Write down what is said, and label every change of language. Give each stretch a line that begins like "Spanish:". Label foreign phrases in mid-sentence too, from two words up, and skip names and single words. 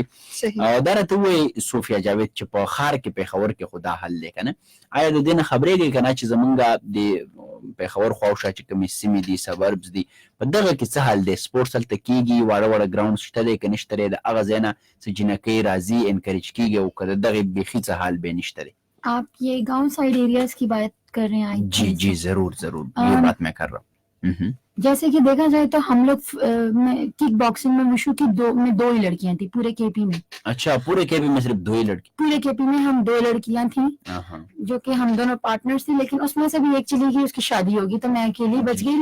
Pashto: دا راته ووایي صوفیا جاوید چې په ښار کې پېښور کې خو دا حل دی که نه, آیا د دې نه خبرېږئ که نه چې زموږ د پېښور خواوشا چې کومې سیمې دي, سبربز دي, په دغه کې څه حل دی؟ سپورټس هلته کېږي, واړه واړه ګراونډ شته دی که نشته دی؟ د هغه ځای نه څه جینکۍ راځي انکریج کېږي, او که د دغې بیخي څه حال بې نشته دی؟
Urdu: آپ یہ گاؤں
English: side areas
Urdu: کی بات کر رہے ہیں؟ جی ضرور یہ بات میں کر رہا ہوں. جیسے کہ دیکھا جائے تو ہم لوگ
English: kick boxing
Urdu: میں وشو کی 2 ہی لڑکیاں تھیں پورے کے پی میں. اچھا, پورے کے پی میں صرف 2 ہی لڑکی؟ پورے کے پی میں ہم 2 لڑکیاں تھیں جو کہ ہم دونوں پارٹنرز تھے, لیکن اس میں سے بھی ایک چلی گئی, اس کی شادی ہوگی, تو میں اکیلی بچ گئی.